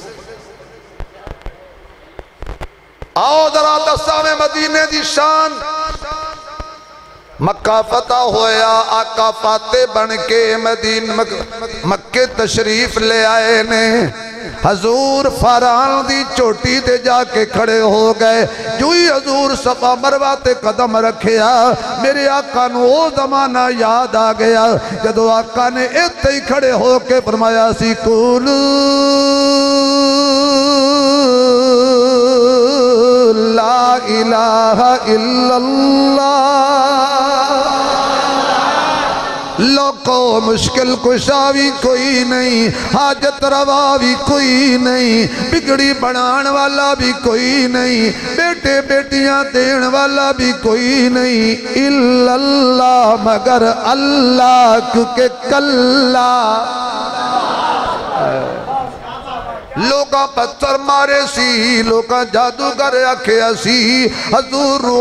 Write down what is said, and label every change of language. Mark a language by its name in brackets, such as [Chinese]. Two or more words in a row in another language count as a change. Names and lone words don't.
[Punjabi] آؤ ذرا دساں میں مدینے دی شان مکہ فتح ہویا آقا فاتح بن کے مکے تشریف لے آئے نے حضور فاران دی چوٹی تے جا کے کھڑے ہو گئے جو ہی حضور صفا مروہ تے قدم رکھیا میرے آقا نوں او زمانہ یاد آ گیا جدوں آقا نے ایتھے ہی کھڑے ہو کے فرمایا سی قل [Arabic] لا إله إلا الله [Punjabi] لوکو مشکل کشا بھی کوئی نہیں حاجت روا بھی کوئی نہیں بگڑی بنانے والا بھی کوئی نہیں بیٹے بیٹیاں دینے والا بھی کوئی نہیں الا اللہ مگر اللہ کیونکہ کلہ لوگ پتھر مارے سی لوگ جادوگر آکھیا سی حضور او